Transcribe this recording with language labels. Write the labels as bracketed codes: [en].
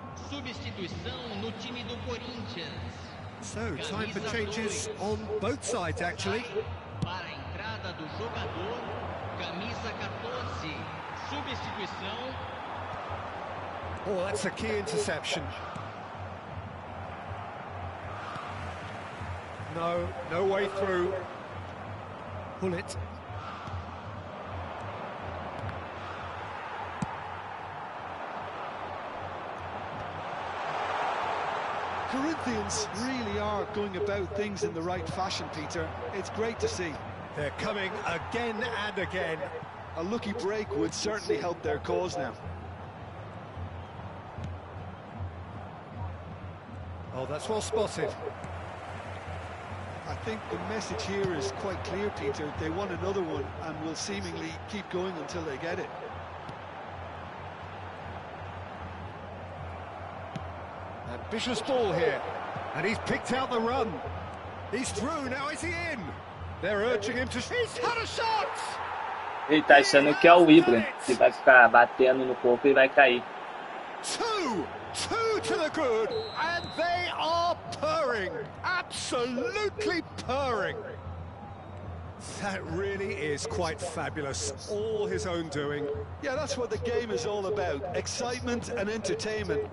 [pt] Substituição no time do Corinthians. [en] So, time for changes on both sides, actually. [pt] Para a entrada do jogador, camisa 14. Substituição. [en] Oh, that's a key interception. No way through. Pull it. Corinthians really are going about things in the right fashion, Peter. It's great to see. They're coming again and again. A lucky break would certainly help their cause now. Oh, that's well spotted. I think the message here is quite clear, Peter. They want another one and will seemingly keep going until they get it. Ambitious ball here. And he's picked out the run. He's through, now is he in? They're urging him to... He's had a shot! [pt] Ele tá achando que é o Ibra, que vai ficar batendo no corpo e vai cair. [en] Two to the good, and they are purring, absolutely purring. That really is quite fabulous, all his own doing. Yeah, that's what the game is all about, excitement and entertainment.